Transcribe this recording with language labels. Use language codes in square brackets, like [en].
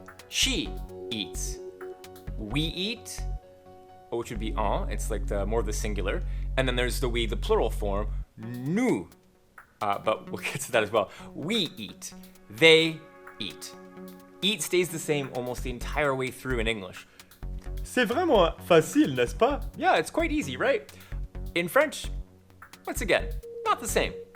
[en] She eats. We eat, which would be en. It's like more the singular. And then there's the we, the plural form, nous. But we'll get to that as well. We eat. They eat. Eat stays the same almost the entire way through in English. [fr] C'est vraiment facile, n'est-ce pas? [en] Yeah, it's quite easy, right? In French, once again, not the same.